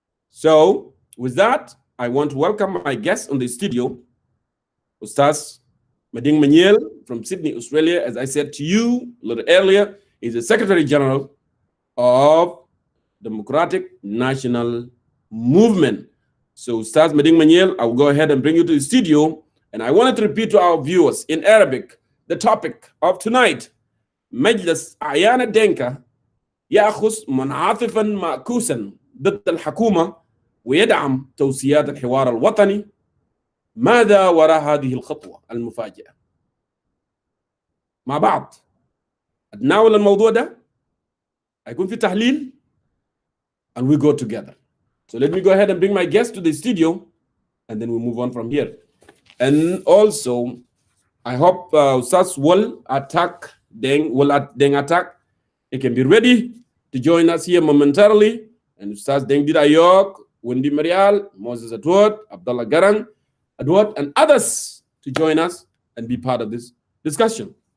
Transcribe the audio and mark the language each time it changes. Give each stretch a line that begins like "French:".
English: So with that, I want to welcome my guest on the studio, Ustaz Mading Maniel from Sydney, Australia. As I said to you a little earlier, is the Secretary General of Democratic National Movement. So Ustaz Mading Maniel, I will go ahead and bring you to the studio. And I wanted to repeat to our viewers in Arabic, the topic of tonight,
Arabic: مجلس أعيان الدينكا يأخذ منعطفا معكوسا ضد الحكومة ويدعم توصيات الحوار الوطني، ماذا وراء هذه الخطوة المفاجئة. مع بعض نتناول الموضوع ده، هيكون في تحليل
English: and we go together. So let me go ahead and bring my guest to the studio and then we move on from here. And also I hope Ustaz will attack he can be ready to join us here momentarily. And Ustaz Deng Didayok, Wendy Marial, Moses Adwot, Abdullah Garang Adwot, and others to join us and be part of this discussion.